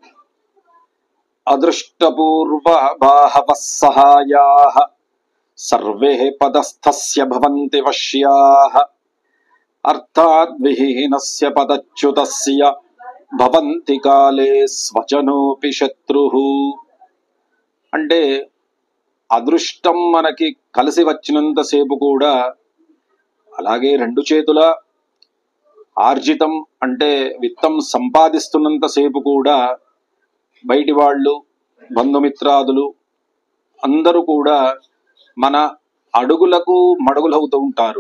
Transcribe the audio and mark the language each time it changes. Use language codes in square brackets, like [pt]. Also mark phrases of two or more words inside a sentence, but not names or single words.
[sa] अदृष्टपूर्व बाहवः सहायाः सर्वे पदस्थस्य भवन्ति वश्याः अर्थात् विहीनस्य पदच्युतस्य भवन्ति काले स्वजनोऽपि शत्रुः। [te] అంటే అదృష్టం మనకి కలిసి వచ్చినంత సేపు కూడా, అలాగే రెండు చేతుల ఆర్జితం అంటే విత్తం సంపాదిస్తున్నంత సేపు కూడా బయటి వాళ్ళు, బంధుమిత్రాదులు అందరూ కూడా మన అడుగులకు మడుగులవుతూ ఉంటారు.